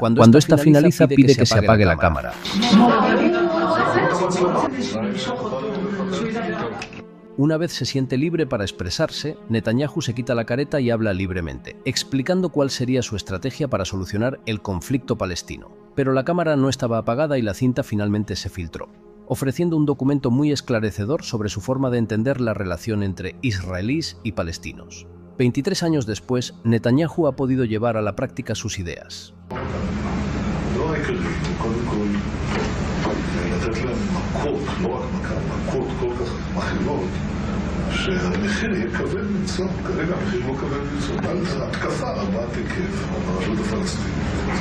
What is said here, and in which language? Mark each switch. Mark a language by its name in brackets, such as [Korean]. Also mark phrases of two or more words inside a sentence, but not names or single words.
[Spanish] Cuando esta finaliza, pide que se apague la cámara. Una vez se siente libre para expresarse, Netanyahu se quita la careta y habla libremente, explicando cuál sería su estrategia para solucionar el conflicto palestino. Pero la cámara no estaba apagada y la cinta finalmente se filtró, ofreciendo un documento muy esclarecedor sobre su forma de entender la relación entre israelíes y palestinos. 23 años después, Netanyahu ha podido llevar a la práctica sus ideas. [Hebrew] שהמחיר יהיה כבד מנשוא, כרגע המחיר לא כבד מנשוא, התקפה רבת היקף על הרשות הפלסטינית.